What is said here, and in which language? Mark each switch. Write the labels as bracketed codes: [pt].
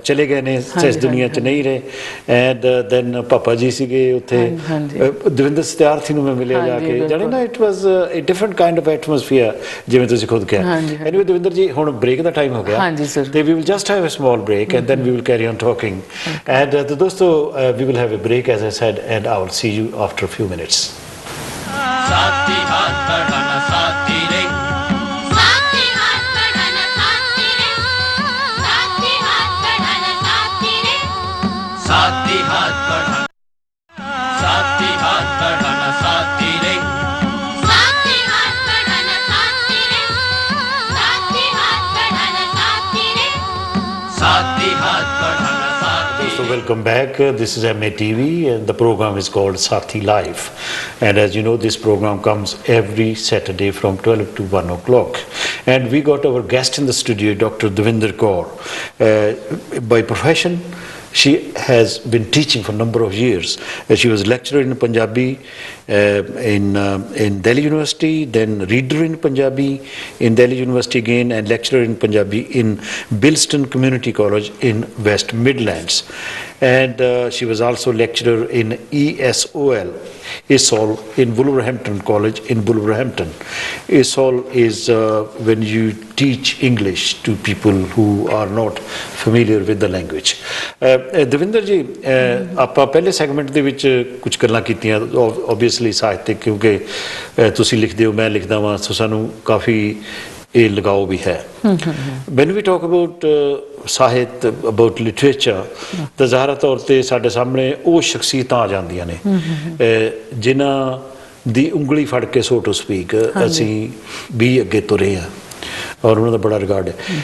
[pa] ਚਲੇ ਗਏ ਨੇ, ਇਸ ਦੁਨੀਆ 'ਚ ਨਹੀਂ ਰਹੇ। [en] and then [pa] ਪਾਪਾ ਜੀ ਸੀਗੇ ਉੱਥੇ, ਦਵਿੰਦਰ ਸਤਿਆਰਥੀ ਨੂੰ ਮੈਂ ਮਿਲਿਆ ਜਾ ਕੇ, ਜਾਣੀ ਨਾ [en] it was a different kind of atmosphere, [pa] ਜਿਵੇਂ ਤੁਸੀਂ ਖੁਦ ਕਿਹਾ। [en] anyway [pa] ਦਵਿੰਦਰ ਜੀ, ਹੁਣ ਬ੍ਰੇਕ ਦਾ ਟਾਈਮ ਹੋ ਗਿਆ ਤੇ [en] We will just have a small break and then we will carry on talking. And ਦੋਸਤੋ, we will have a break as I said and I will see you after a few minutes. [hi] साथी हाथ बढ़ाना साथी रे, साथी हाथ बढ़ाना साथी रे, साथी हाथ बढ़ाना साथी रे, साथी हाथ बढ़ाना, साथी हाथ बढ़ाना साथी रे, साथी हाथ बढ़ाना साथी रे, साथी हाथ बढ़ाना साथी रे, साथी हाथ बढ़ाना। [en] So welcome back. This is MA TV and the program is called Sathi Live. And as you know, this program comes every Saturday from 12 to 1 o'clock. And we got our guest in the studio, Dr. Devinder Kaur. By profession, she has been teaching for a number of years. She was lecturer in Punjabi in Delhi University, then reader in Punjabi in Delhi University again, and lecturer in Punjabi in Bilston Community College in West Midlands. And she was also lecturer in ESOL in Wolverhampton College in Wolverhampton. ESOL is when you teach English to people who are not familiar with the language. [pa] Davinder ਜੀ, ਆਪਾਂ ਪਹਿਲੇ segment ਦੇ ਵਿੱਚ ਕੁਝ ਗੱਲਾਂ ਕੀਤੀਆਂ obviously ਸਾਹਿਤਿਕ, ਕਿਉਂਕਿ ਤੁਸੀਂ ਲਿਖਦੇ ਹੋ, ਮੈਂ ਲਿਖਦਾ ਵਾਂ, ਸੋ ਸਾਨੂੰ ਕਾਫੀ ਇਹ ਲਗਾਓ ਵੀ ਹੈ। [en] when we talk about [pa] ਸਾਹਿਤ, [en] about literature, [pa] ਤਾਂ ਜ਼ਾਹਰਾ ਤੌਰ 'ਤੇ ਸਾਡੇ ਸਾਹਮਣੇ ਉਹ ਸ਼ਖਸੀਅਤਾਂ ਆ ਜਾਂਦੀਆਂ ਨੇ ਜਿਨ੍ਹਾਂ ਦੀ ਉਂਗਲੀ ਫੜ ਕੇ, [en] so to speak, [pa] ਅਸੀਂ ਵੀ ਅੱਗੇ ਤੁਰੇ ਹਾਂ ਔਰ ਉਹਨਾਂ ਦਾ ਬੜਾ ਰਿਗਾਰਡ ਹੈ।